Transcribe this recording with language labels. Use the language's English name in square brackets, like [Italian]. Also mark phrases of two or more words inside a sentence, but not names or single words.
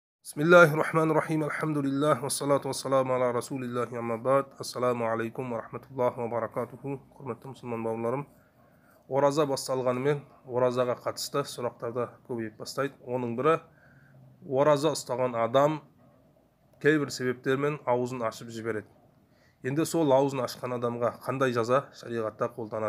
[Arabic] بسم الله الرحمن الرحيم. الحمد لله. والصلاة والسلام على رسول الله أما بعد. السلام عليكم ورحمة الله وبركاته. [Kazakh] Құрметті мұсылман бауырларым, ораза басталғанымен оразаға қатысты сұрақтарды көбейіп бастайды. Оның бірі, ораза ұстаған адам кейбір себептермен аузын ашып жібереді. Енді сол аузын ашқан адамға қандай жаза шариғатта қолданады?